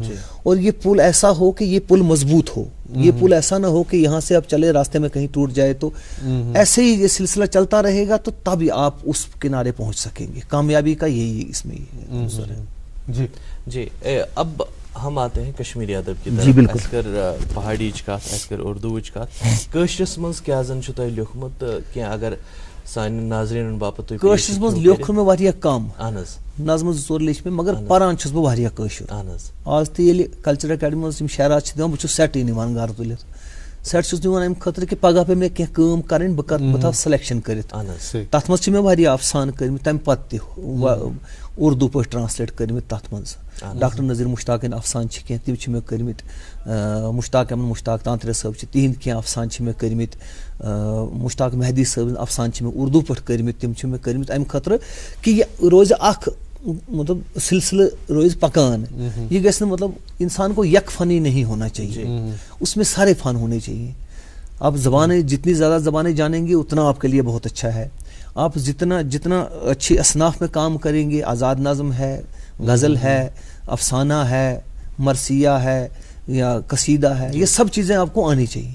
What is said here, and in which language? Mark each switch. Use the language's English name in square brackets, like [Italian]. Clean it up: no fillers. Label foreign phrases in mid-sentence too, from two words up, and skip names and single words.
[Urdu] اور یہ پل ایسا ہو کہ یہ پل مضبوط ہو، یہ پل ایسا نہ ہو کہ یہاں سے آپ چلے راستے میں کہیں ٹوٹ جائے. تو ایسے ہی یہ سلسلہ چلتا رہے گا تو تبھی آپ اس کنارے پہنچ سکیں گے. کامیابی کا یہی اس میں انسر ہے. जी जी। اب ہم آتے ہیں کشمیری ادب کی जी, तरफ। बिल्कुल। [Kashmiri] अस्कर पहाड़ी कत, अस्कर उर्दू कत, कशरस मज क्या जन छु तोय लिखमत कि अगर सान नाज़रीन बापत कशरस मज लिखुन में वारिया कम, अहनज नज़म जोर लिख में, मगर परान छुस बह वारिया कशर। अहनज आज तो ये [English] culture academy [Kashmiri] मज शहरा दिवान, बहुत सेट निवान घर तुलित। सेट छुस दिवान अमि खतर कि पगह पे मे कह काम करन, बह थव सिलेक्शन करित। तथ मज मे वारिया अफसान करमित, तम पत्ते उर्दू पे ट्रांसलेट करमित। तथ मज डॉक्टर नज़ीर मुश्ताकिन अफसान कह तिम मे करमित, मुश्ताक अहमद मुश्ताक तांत्रे साहब तिहंद कह अफसान मे करमित, मुश्ताक मेहदी साहब अफसान मे उर्दू पे करमित, तिम मे करमित अमि खतर कि ये रोज अख मतलब सिलसिला रोज पकान। [Urdu] یہ گیس مطلب انسان کو یک فنی نہیں ہونا چاہیے، اس میں سارے فن ہونے چاہییں. آپ زبانیں جتنی زیادہ زبانیں جانیں گے اتنا آپ کے لیے بہت اچھا ہے. آپ جتنا اچھی اصناف میں کام کریں گے، آزاد نظم ہے، غزل ہے، افسانہ ہے، مرثیہ ہے یا قصیدہ ہے، یہ سب چیزیں آپ کو آنی چاہییں.